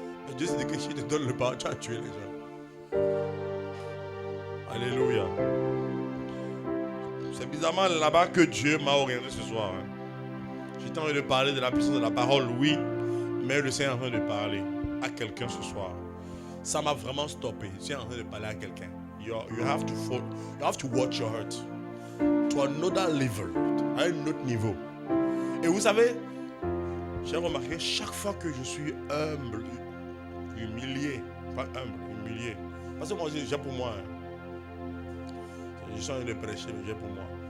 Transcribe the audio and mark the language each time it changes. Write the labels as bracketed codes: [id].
[fr] Et Dieu s'est dit que si je te donne le power, tu vas tuer les gens. Alléluia. C'est bizarrement là-bas que Dieu m'a orienté ce soir. J'étais en train de parler de la puissance de la parole, oui. Mais le Seigneur est en train de parler à quelqu'un ce soir. Ça m'a vraiment stoppé. Je suis en train de parler à quelqu'un. [en] You have to watch your heart. To another level. [fr] À un autre niveau. Et vous savez, j'ai remarqué chaque fois que je suis humble, humilié, pas humble, humilié. Parce que moi, j'ai pour moi. Je suis en train de prêcher, mais j'ai pour moi.